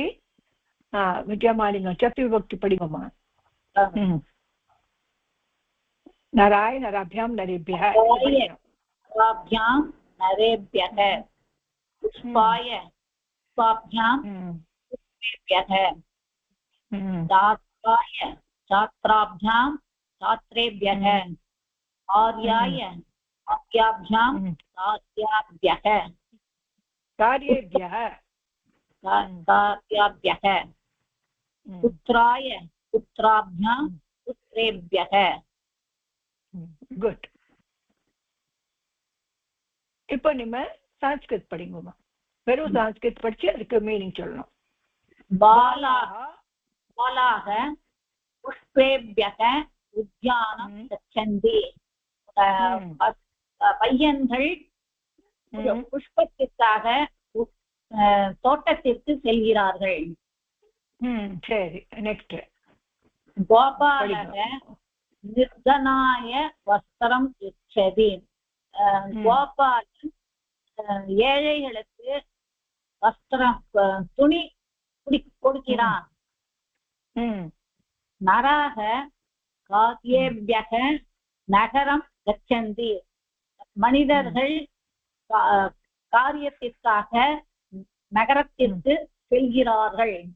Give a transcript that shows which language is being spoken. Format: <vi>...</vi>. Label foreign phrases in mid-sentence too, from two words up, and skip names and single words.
<ta>வித்யாமாலிங்க சதுர்த்தி விபக்தி படிங்கம்மா.</ta> <sa>नराय नराभ्याम् नरेभ्यः. नरेभ्यः। पुष्पाय पुष्पाभ्यां पुष्पेभ्यः. छात्राय छात्राभ्यां छात्रेभ्यः. कार्याय कार्याभ्यां कार्याभ्यः कार्येभ्यः कार्याभ्यः पुत्राय पुत्राभ्यां पुत्रेभ्यः</sa> <ta>குட் இப்போ நம்ம சான்ஸ்கிரிட் படிங்கம்மா வெறும் சான்ஸ்கிரிட் படிச்சு அதுக்கு மீனிங் சொல்லணும்</ta> <sa>बालाः पुष्पेभ्यः उद्यानं गच्छन्ति</sa> <ta>பையன்கள் புஷ்பத்திற்காக தோட்டத்திற்கு செல்கிறார்கள் சரி நெக்ஸ்ட்</ta> <sa>गोपालकः निर्धनाय वस्त्रं यच्छति</sa> <ta>கோபாலன் ஏழைகளுக்கு வஸ்திரம் துணி கொடுக்கிறான்</ta> <sa>नराः कार्येभ्यः नगरं गच्छन्ति</sa> <ta>மனிதர்கள் காரியத்திற்காக நகரத்திற்கு செல்கிறார்கள்</ta>